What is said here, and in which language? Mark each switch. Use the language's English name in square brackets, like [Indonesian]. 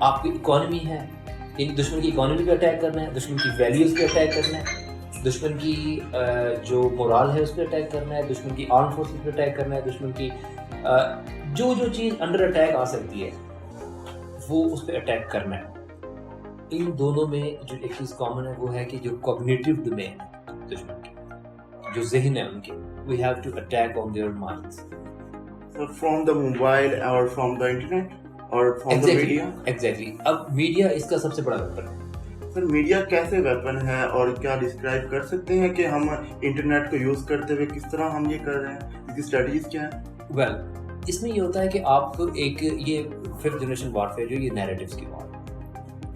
[Hindi] आपकी इकोनॉमी है, यानी दुश्मन की इकोनॉमी पे अटैक करना है, दुश्मन की वैल्यूज पे अटैक करना है, दुश्मन की जो मोरल है उस पर अटैक करना है, दुश्मन की आर्म फोर्सेस पे अटैक करना है, दुश्मन की जो चीज़ अंडर अटैक आ सकती है वो उस पर अटैक करना है. इन दोनों में जो एक चीज़ कॉमन है वो है कि जो कॉग्निटिव डोमेन है दुश्मन की, जो ज़हन है उनके, [English] We have to attack on their minds. So from the mobile or from the internet or from the media? Exactly. [Hindi] अब मीडिया इसका सबसे बड़ा वेपन है. सर मीडिया कैसे वेपन है और क्या डिस्क्राइब कर सकते हैं कि हम इंटरनेट को यूज करते हुए किस तरह हम ये कर रहे हैं, इसकी स्ट्रेटजीज क्या है? वेल, इसमें ये होता है कि आप एक ये फिफ्थ जनरेशन वॉरफेयर जो ये नैरेटिव्स की वॉर है.